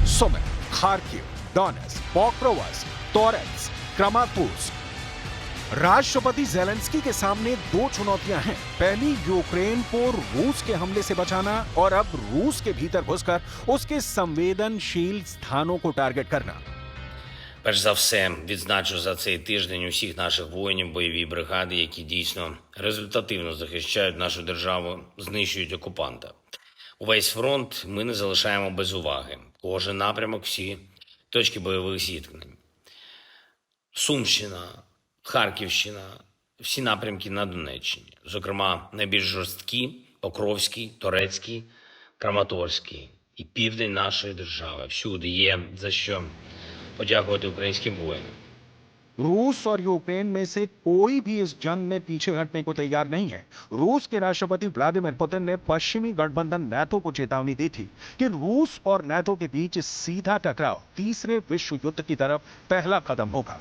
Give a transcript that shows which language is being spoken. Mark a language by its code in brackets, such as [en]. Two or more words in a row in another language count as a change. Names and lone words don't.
[hi] सुमी, खार्किव, डोनेट्स्क, पोक्रोवस्क, टोरेट्स, क्रामाटोर्स्क। राष्ट्रपति ज़ेलेंस्की के सामने 2 चुनौतियां हैं। पहली, यूक्रेन को रूस के हमले से बचाना और अब रूस के भीतर घुसकर उसके संवेदनशील स्थानों को टारगेट करना। [uk] Перш за все, відзначу за цей тиждень усіх наших воїнів, бойові бригади, які дійсно результативно захищають нашу державу, знищують окупанта. Увесь фронт ми не залишаємо без уваги. Кожен напрямок, всі точки бойових зіткнень. Сумщина, Харківщина, всі напрямки на Донеччині. Зокрема, найбільш жорсткі – Покровський, Торецький, Краматорський і південь нашої держави. Всюди є за що подякувати українським воїнам. [hi] रूस और यूक्रेन में से कोई भी इस जंग में पीछे हटने को तैयार नहीं है। रूस के राष्ट्रपति व्लादिमीर पुतिन ने पश्चिमी गठबंधन नाटो को चेतावनी दी थी कि रूस और नाटो के बीच सीधा टकराव तीसरे विश्व युद्ध की तरफ पहला कदम होगा।